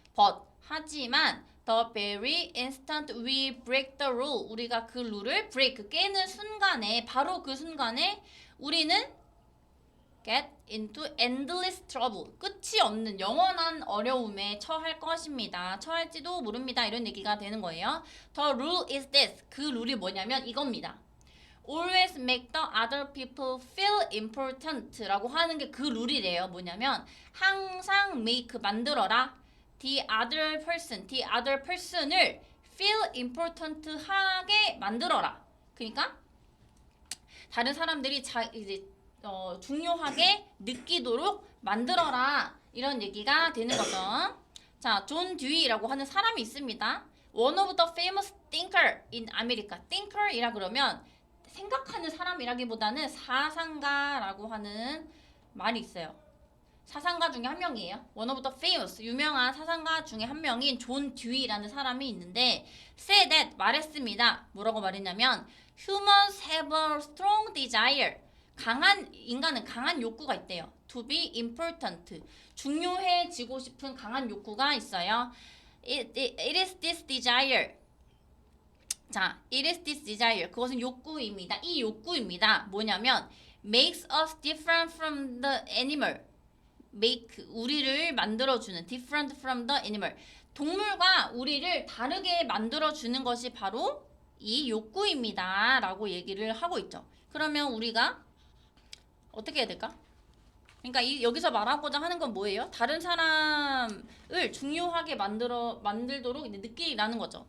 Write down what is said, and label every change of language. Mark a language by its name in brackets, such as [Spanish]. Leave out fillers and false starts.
[Korean] But 하지만 [English] the very instant we break the rule [Korean] 우리가 그 룰을 break 깨는 순간에 바로 그 순간에 우리는 [English] get into endless trouble [Korean] 끝이 없는 영원한 어려움에 처할 것입니다. 처할지도 모릅니다. 이런 얘기가 되는 거예요. [English] The rule is this [Korean] 그 룰이 뭐냐면 이겁니다. [English] Always make the other people feel important [Korean] 라고 하는 게 그 룰이래요. 뭐냐면 항상 make 만들어라 [English] the other person [Korean] 을 [English] feel important [Korean] 하게 만들어라. 그러니까 다른 사람들이 이제 중요하게 느끼도록 만들어라 이런 얘기가 되는 거죠. 자, 존 듀이라고 하는 사람이 있습니다. [English] One of the famous thinker in America. [Korean] thinker이라 그러면 생각하는 사람이라기보다는 사상가라고 하는 말이 있어요. 사상가 중에 한 명이에요. [English] One of the famous [Korean] 유명한 사상가 중에 한 명인 존 듀이라는 사람이 있는데 [English] say that [Korean] 말했습니다. 뭐라고 말했냐면 [English] humans have a strong desire [Korean] 인간은 강한 욕구가 있대요. [English] To be important [Korean] 중요해지고 싶은 강한 욕구가 있어요. [English] It is this desire [Korean] 자, [English] it is this desire. [Korean] 그것은 욕구입니다. 이 욕구입니다. 뭐냐면 [English] makes us different from the animal. make [Korean] 우리를 만들어주는 [English] different from the animal. [Korean] 동물과 우리를 다르게 만들어주는 것이 바로 이 욕구입니다. 라고 얘기를 하고 있죠. 그러면 우리가 어떻게 해야 될까? 그러니까 여기서 말하고자 하는 건 뭐예요? 다른 사람을 중요하게 만들도록 느끼라는 거죠.